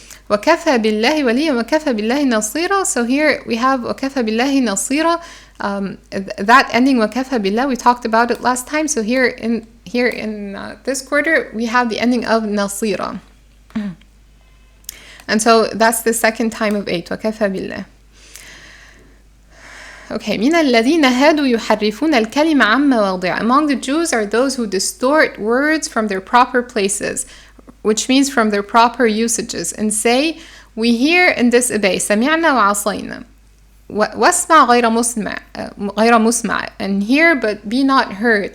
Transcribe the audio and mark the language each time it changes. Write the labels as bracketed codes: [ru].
[ar] وَكَفَى بِاللَّهِ وَلِيًّا وَكَفَى بِاللَّهِ نَصِيرًا. [en] So here we have [ar] وَكَفَى بِاللَّهِ نَصِيرًا. [en] That ending [ar] وَكَفَى بِاللَّهِ, [en] we talked about it last time. So here in this quarter, we have the ending of نَصِيرًا. And so that's the second time of 8. [ar] وَكَفَى بِاللَّهِ. Okay, مِنَ الَّذِينَ هَادُوا يُحَرِّفُونَ الْكَلِمَ عَمَّ مَوَاضِعِهِ. [en] Among the Jews are those who distort words from their proper places, which means from their proper usages, and say, we hear and disobey. [ar] سَمِعْنَا وَعَصَيْنَا. وَاسْمَعْ غَيْرَ مُسْمَعٍ. [en] And hear but be not heard.